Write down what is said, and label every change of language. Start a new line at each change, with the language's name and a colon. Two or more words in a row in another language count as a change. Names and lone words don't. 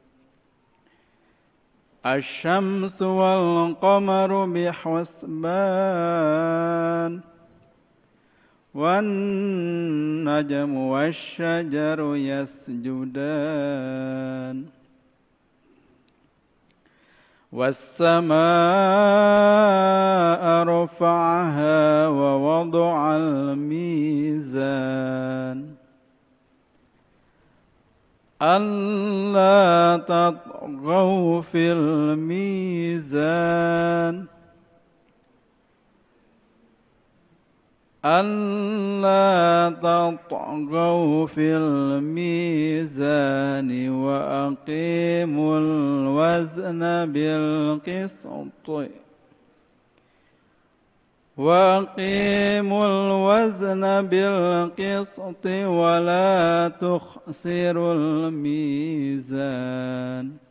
Arabic: الشمس والقمر بحسبان والنجم والشجر يسجدان والسماء رفعها ووضع الميزان ألا تطغوا في الميزان ألا تطغوا في الميزان وأقيموا الوزن بالقسط ولا تخسروا الميزان